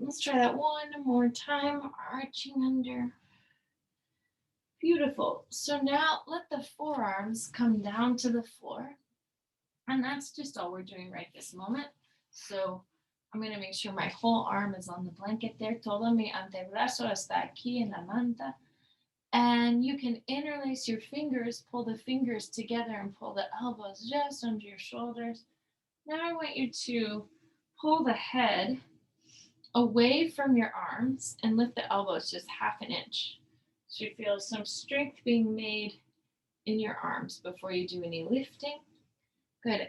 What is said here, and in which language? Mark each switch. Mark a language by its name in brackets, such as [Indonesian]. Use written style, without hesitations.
[English] Let's try that one more time. Arching under. Beautiful. So now let the forearms come down to the floor. And that's just all we're doing right this moment. So I'm going to make sure my whole arm is on the blanket there. [Spanish] Todo mi antebrazo está aquí en la manta. [English] And you can interlace your fingers, pull the fingers together and pull the elbows just under your shoulders. Now I want you to pull the head away from your arms and lift the elbows just half an inch. So you feel some strength being made in your arms before you do any lifting. Good.